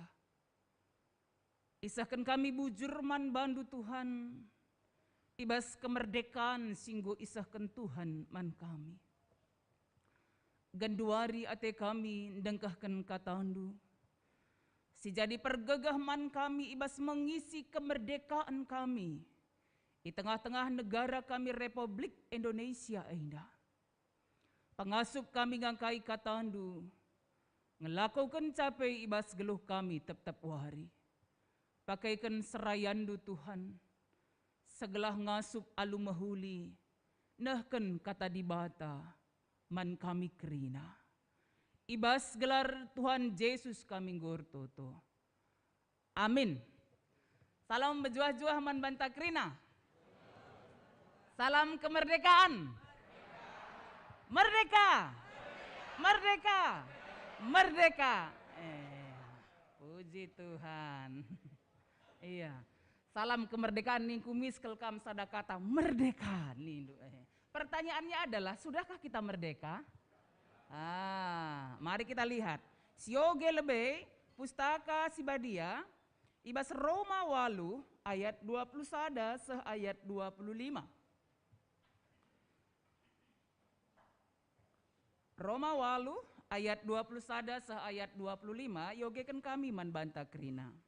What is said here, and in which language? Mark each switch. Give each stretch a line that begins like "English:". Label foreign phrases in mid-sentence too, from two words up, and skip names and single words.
Batak Karo: Isahkan kami bujur man bandu Tuhan, ibas kemerdekaan singgo isahkan Tuhan man kami. Ganduari ate kami dengkahkan katandu, si jadi pergegah man kami ibas mengisi kemerdekaan kami
Indonesian: di tengah-tengah negara kami Republik Indonesia
Batak Karo: ainda. Pengasup kami ngangkai katandu, ngelakukan capai ibas geluh kami tetap wari. Pakaikan serayandu Tuhan, segelah ngasup alu mahuli, nahken kata di bata, man kami kerina. Ibas gelar Tuhan Yesus kami ngortoto. Amin. Salam bejuah-juah man banta krina.
Indonesian: Salam kemerdekaan. Merdeka. Merdeka. Merdeka. Puji Tuhan. Iya. Salam kemerdekaan
Batak Karo: ning kumis kelkam sadakata merdeka nih.
Indonesian: Pertanyaannya adalah, sudahkah kita merdeka? Mari kita lihat.
Batak Karo: Sioge lebe pustaka Sibadia ibas Roma 8 ayat 21 seh ayat 25. Roma 8 ayat 21 seh ayat 25 yogekan kami man banta krina.